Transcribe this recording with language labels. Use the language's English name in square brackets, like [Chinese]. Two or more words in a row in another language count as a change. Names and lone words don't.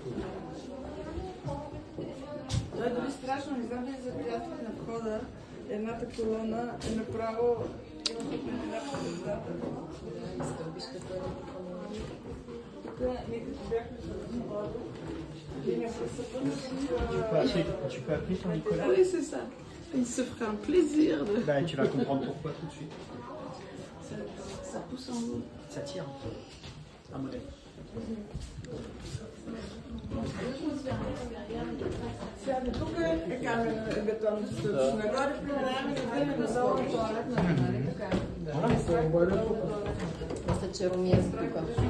[Bulgarian] Това е дори страшно, не знам дали забелязахте на входа, едната колона е направо ние като бяхме с входа, [French] Tu peux appuyer sur Nicolas? Oui, c'est ça. Il se fera un plaisir de... Bah, tu vas comprendre pourquoi tout de suite. Ça pousse en haut. Ça tire. Un modèle. [Bulgarian] Сега до тук е камена бетонната стъпка. Нагоре преминаваме да видим надолу на туалетна. Мисля, че Руми е тук.